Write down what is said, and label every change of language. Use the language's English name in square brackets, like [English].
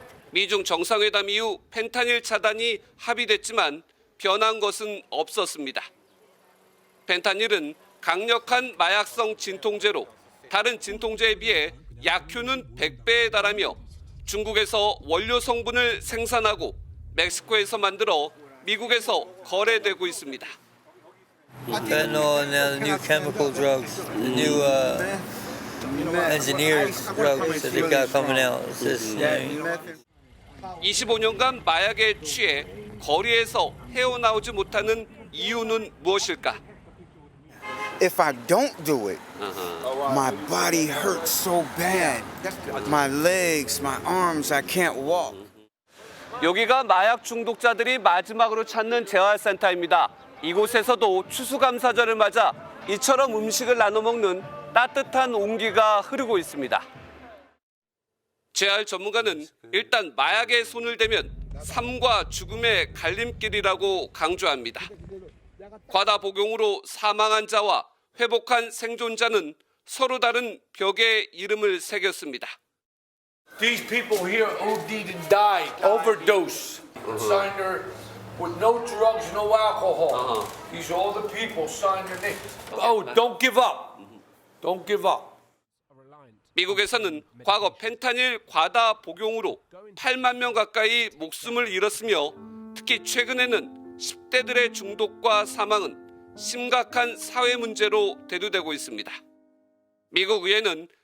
[Korean] 미중 정상회담 이후 펜타닐 차단이 합의됐지만 변한 것은 없었습니다. 펜타닐은 강력한 마약성 진통제로 다른 진통제에 비해 약효는 100배에 달하며 중국에서 원료 성분을 생산하고 멕시코에서 만들어 미국에서 거래되고 있습니다. [English] Fentanyl and now the new chemical drugs, the new engineered drugs that they've got coming out. It's just, [Korean] 25년간 마약에 취해 거리에서 헤어나오지 못하는 이유는 무엇일까? [English] If I don't do it, my body hurts so bad. My legs, my arms, I can't walk. [Korean] 여기가 마약 중독자들이 마지막으로 찾는 재활센터입니다. 이곳에서도 추수감사절을 맞아 이처럼 음식을 나눠 먹는 따뜻한 온기가 흐르고 있습니다. 재활 전문가는 일단 마약에 손을 대면 삶과 죽음의 갈림길이라고 강조합니다. 과다 복용으로 사망한 자와 회복한 생존자는 서로 다른 벽에 이름을 새겼습니다. [English] These people here OD'd and died, overdose, signed their with no drugs, no alcohol. These are all the people signed their name. Oh, don't give up. Don't give up. [Korean] 미국에서는 과거 펜타닐 과다 복용으로 8만 명 가까이 목숨을 잃었으며 특히 최근에는 10대들의 중독과 사망은 심각한 사회 문제로 대두되고 있습니다. 미국 의회는